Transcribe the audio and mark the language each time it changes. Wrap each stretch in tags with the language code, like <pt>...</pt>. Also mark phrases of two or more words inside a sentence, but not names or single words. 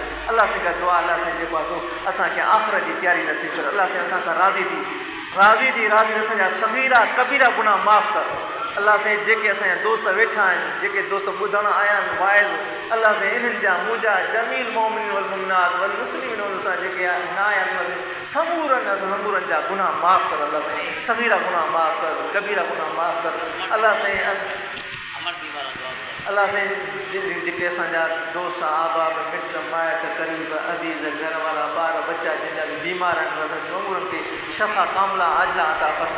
<sd>अल्लाह से का दुआ, अल्लाह से जेको आहे असांखे आख़िरत जी तयारी नसीब कर। अल्लाह से असां खां राज़ी थी असांजा सगीरा कबीरा गुनाह माफ़ कर। अल्लाह से जेके असांजा दोस्त वेठा आहिनि, जेके दोस्त ॿुधण आया आहिनि वाइज़, अल्लाह से इन्हनि जा मुंहिंजा जमील</sd> <ar>مؤمن و المؤمنات و المسلمين و المسلمات</ar> <sd>जेके न आया आहिनि असां समूरनि जा गुनाह माफ़ कर। अल्लाह से सगीरा गुनाह माफ़ कर, कबीरा गुनाह माफ़ कर। अल्लाह से जेके असांजा दोस्त आबाब मिट माइट क़रीब अज़ीज़ घर वारा ॿार बच्चा जिन बि बीमार आहिनि असां समूरनि खे</sd> <ar>شفاء كاملا عاجلا</ar> <sd>अता फरमा।</sd>